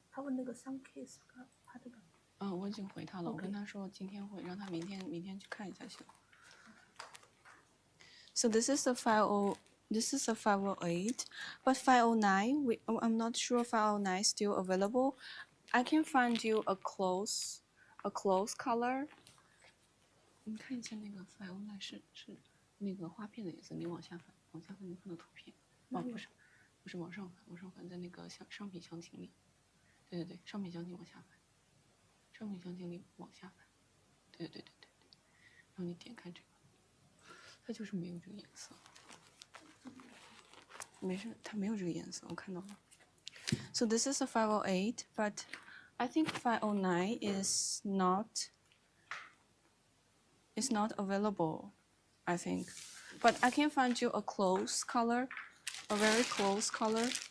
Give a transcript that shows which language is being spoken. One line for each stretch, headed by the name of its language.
Chinese: 他问那个 sun kiss， 他这个。我已经回他了。我跟他说今天会让他明天去看一下行。
English: So this is a 508, but 509 I'm not sure 509 is still available. I can find you a close color.
Chinese: 你看一下那个509是那个花片的颜色，你往下翻你看到图片。不是往上翻，在那个商品详情里。对，商品详情往下翻，商品详情里往下翻。对，然后你点开这个，它就是没有这个颜色。没事，它没有这个颜色，我看到了。
English: So this is a 508, but I think 509 is not available, I think. But I can find you a close color, a very close color.